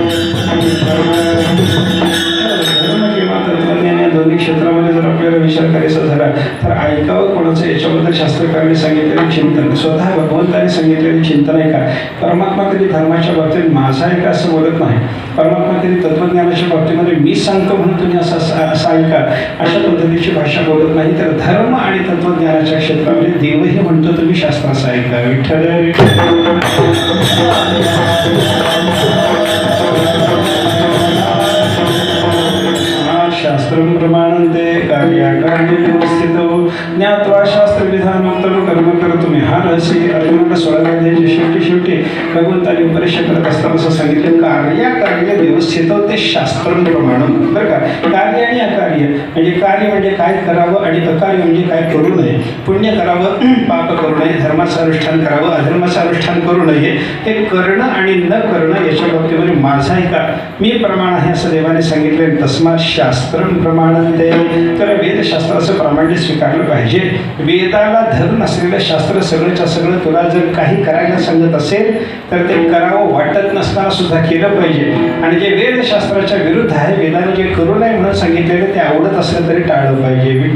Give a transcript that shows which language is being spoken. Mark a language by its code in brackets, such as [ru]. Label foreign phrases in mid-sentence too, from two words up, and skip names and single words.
[mr] दोन्ही क्षेत्रामध्ये जर आपल्याला विचार करायचा ऐकायचं झालं तर ऐकावं कोणाचं याच्याबद्दल शास्त्रकारांनी सांगितलेलं चिंतन, स्वतः भगवंतांनी सांगितलेले चिंतन आहे का? परमात्मा कधी धर्माच्या बाबतीत माझा आहे का असं बोलत नाही. परमात्मा कधी तत्वज्ञानाच्या बाबतीमध्ये मी सांगतो म्हणून तुम्ही असं ऐका अशा पद्धतीची भाषा बोलत नाही. तर धर्म आणि तत्वज्ञानाच्या क्षेत्रामध्ये देवही म्हणतो तुम्ही शास्त्राचं ऐका. [sa] विठ्ठल शास्त्रं प्रमाणन्ते कार्याकार्ये व्यवस्थितो ज्ञात्वा शास्त्रविधानोक्तं कर्म कर्तुमिहार्हसि. [mr] अर्जुनाला 16 अध्यायाच्या शेवटी भगवंताने उपदेश करत असताना असं सांगितलं, [sa] कार्याकार्य व्यवस्थित ते शास्त्रं प्रमाणम. [mr] बरं का, कार्य आणि अकार्य म्हणजे कार्य म्हणजे काय करावं आणि अकार्य म्हणजे काय करू नये. पुण्य करावं, पाप करू नये, धर्माचं अनुष्ठान करावं, अधर्माचं अनुष्ठान करू नये. हे करणं आणि न करणं याच्या बाबतीमध्ये माझा आहे का, मी प्रमाण आहे असं देवाने सांगितलं. [sa] तस्मात शास्त्रं प्रमाणन्ते. [mr] तर वेदशास्त्राचं प्रामाण्य स्वीकारलं पाहिजे. वेदाला धरून असलेलं शास्त्र सगळंच्या सगळं तुला जर काही करायला सांगत असेल तर ते करावं वाटत नसताना सुद्धा केलं पाहिजे. आणि जे वेदशास्त्राच्या विरुद्ध आहे, वेदाने जे करू नये म्हणून सांगितलेलं ते आवडत असलं तरी टाळलं पाहिजे.